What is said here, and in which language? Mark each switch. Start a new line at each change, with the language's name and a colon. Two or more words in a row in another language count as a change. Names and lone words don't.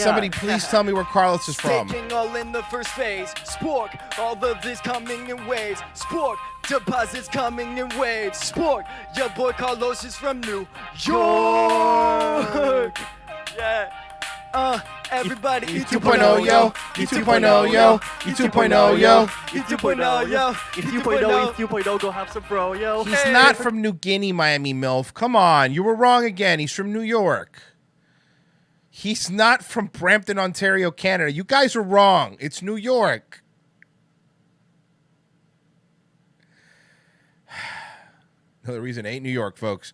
English: somebody please tell me where Carlos is from? Staking all in the first phase. Spork, all of this coming in waves. Spork, deposits coming in waves. Spork, your boy Carlos is from New York. Yeah. Everybody, E 2.0, yo. E 2.0, yo. E 2.0, yo. E 2.0, yo. E 2.0, E 2.0, go have some bro, yo. He's not from New Guinea, Miami MILF. Come on, you were wrong again. He's from New York. He's not from Brampton, Ontario, Canada. You guys are wrong. It's New York. Another reason it ain't New York, folks.